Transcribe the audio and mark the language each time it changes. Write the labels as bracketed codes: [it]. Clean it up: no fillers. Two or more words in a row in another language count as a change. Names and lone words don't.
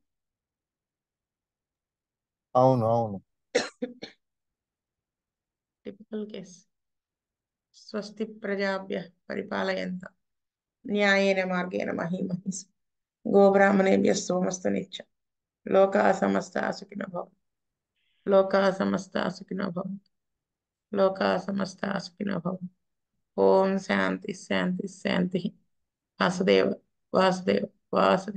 [te] అవును. [en] typical case. [sa] స్వస్తి ప్రజాభ్య పరిపాలయంత న్యాయేన మార్గేణ మహీమహీస్ గోబ్రాహ్మణేభ్యः సోమస్తు నిత్యం లోకాః సమస్తాః సుఖినో భవంతు. లోకాః సమస్తాః సుఖినో భవంతు. లోకాః సమస్తాః సుఖినో భవంతు. ఓం శాంతి శాంతి శాంతి. వాసుదేవ వాసుదేవ వాసుదేవ.